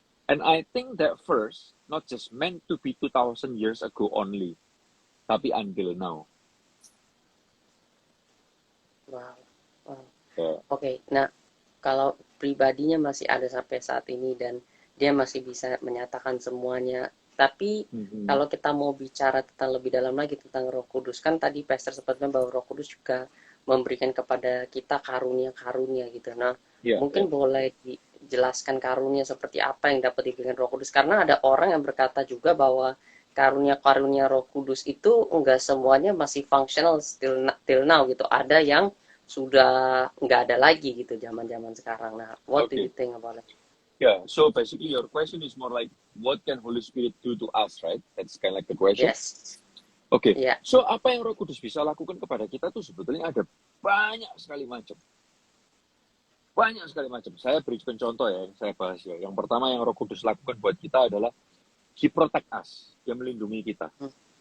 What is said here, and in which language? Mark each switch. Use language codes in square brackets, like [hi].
[en] And I think that verse not just meant to be 2000 years ago only, tapi until now. Wow. Wow. [id] Ya. Oke, nah kalau pribadinya masih ada sampai saat ini dan dia masih bisa menyatakan semuanya. Tapi Mhm. kalau kita mau bicara tentang lebih dalam lagi tentang Roh Kudus, kan tadi Pastor sempat bilang bahwa Roh Kudus juga memberikan kepada kita karunia-karunia gitu. Nah, Ya, ya. mungkin boleh dijelaskan karunia seperti apa yang dapat diberikan Roh Kudus, karena ada orang yang berkata juga bahwa karunia-karunia Roh Kudus itu enggak semuanya masih [en] functional till now [id] gitu. Ada yang sudah nggak ada lagi gitu zaman-zaman sekarang. [en] Nah, what do you Okay. think about it? Yeah. So basically, your question is more like, what can Holy Spirit do to us, right? That's kind of like the question. Yes. [id] Oke. Iya. So apa yang Roh Kudus bisa lakukan kepada kita tuh sebetulnya ada banyak sekali macam. Banyak sekali macam. Saya berikan contoh ya, yang saya bahas ya. Yang pertama yang Roh Kudus lakukan buat kita adalah [en] He protect us. [id] Dia melindungi kita. Hmm.